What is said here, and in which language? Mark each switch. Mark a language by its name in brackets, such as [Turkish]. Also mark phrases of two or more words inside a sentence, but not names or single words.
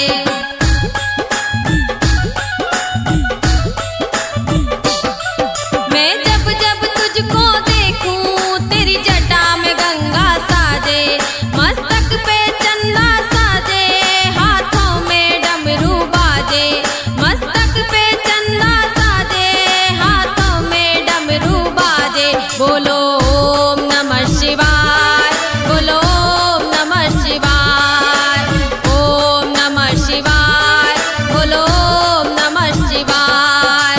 [Hindi] मैं जब जब तुझको देखूं, तेरी जटा में गंगा साजे। मस्तक पे चंदा साजे, हाथों में डमरू बाजे। मस्तक पे चंदा साजे, हाथों में डमरू बाजे। बोलो [Sanskrit] ओम नमः शिवाय, [Hindi] बोलो [Sanskrit] ओम नमः शिवाय। ओम नमः शिवाय, [Hindi] बोलो [Sanskrit] ओम नमः शिवाय।